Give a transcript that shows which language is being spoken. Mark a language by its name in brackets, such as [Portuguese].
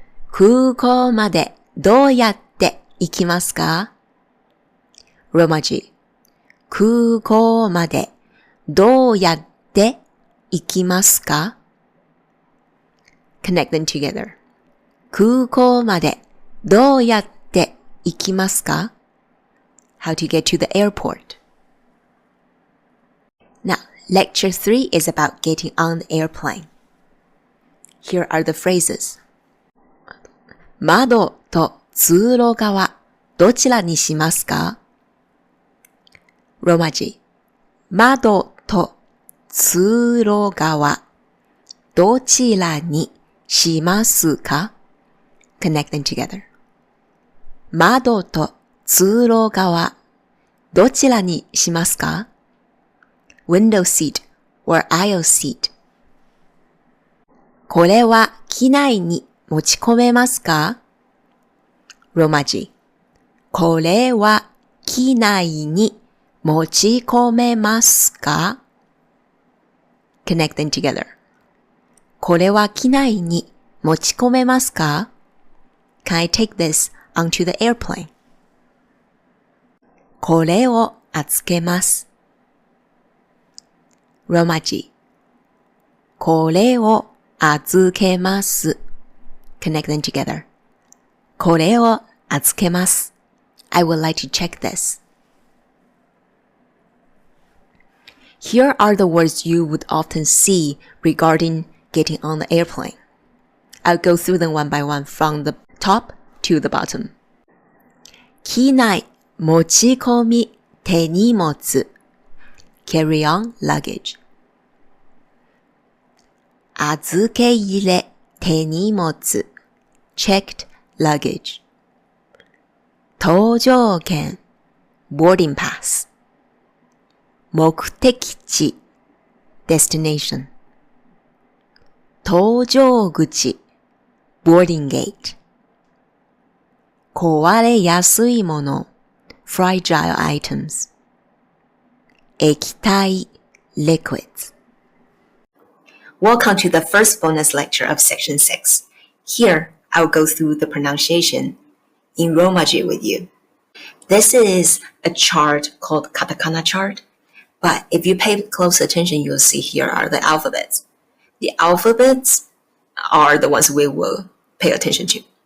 [Japanese] 空港までどうやって行きますか？ローマ字。空港までどうやって行きますか？ [English] Connect them together. [Japanese] 空港までどうやって行きますか？ [English] How to get to the airport. Now, lecture 3 is about getting on the airplane. Here are the phrases. [Japanese] 窓と通路側どちらにしますか？ローマ字。窓と通路側どちらにしますか？ [English] Connect them together. [Japanese] 窓と通路側どちらにしますか？ [English] Window seat or aisle seat. [Japanese] これは機内に持ち込めますか？ローマ字。これは機内に持ち込めますか [English] Connect them together. [Japanese] これは機内に持ち込めますか [English] Can I take this onto the airplane? [Japanese] これを預けます。ローマ字。これを預けます。 [English] Connect them together. [Japanese] これを預けます。 [English] I would like to check this. Here are the words you would often see regarding getting on the airplane. I'll go through them one by one from the top to the bottom. [Japanese] 機内持ち込み手荷物 [English] carry-on luggage [Japanese] 預け入れ手荷物 [English] checked luggage 搭乗券 boarding pass 目的地 destination 搭乗口 boarding gate [Japanese] 壊れやすいもの [English] fragile items 液体 liquids. Welcome to the first bonus lecture of section 6. Here, I'll go through the pronunciation in Romaji with you. This is a chart called katakana chart, but if you pay close attention, you'll see here are the alphabets. The alphabets are the ones we will pay attention to.